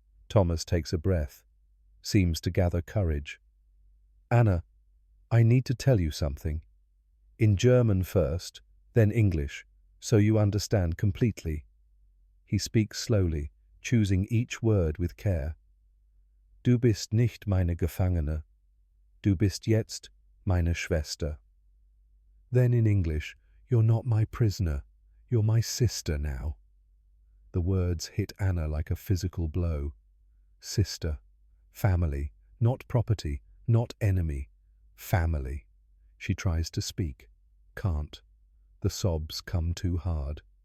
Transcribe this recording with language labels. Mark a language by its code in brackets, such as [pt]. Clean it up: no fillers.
[en] Thomas takes a breath, seems to gather courage. Anna, I need to tell you something. In German first, then English, so you understand completely. He speaks slowly, choosing each word with care. [de] Du bist nicht meine Gefangene. Du bist jetzt meine Schwester. [en] Then in English, you're not my prisoner. You're my sister now. The words hit Anna like a physical blow. Sister, family, not property, not enemy, family. She tries to speak, can't. The sobs come too hard.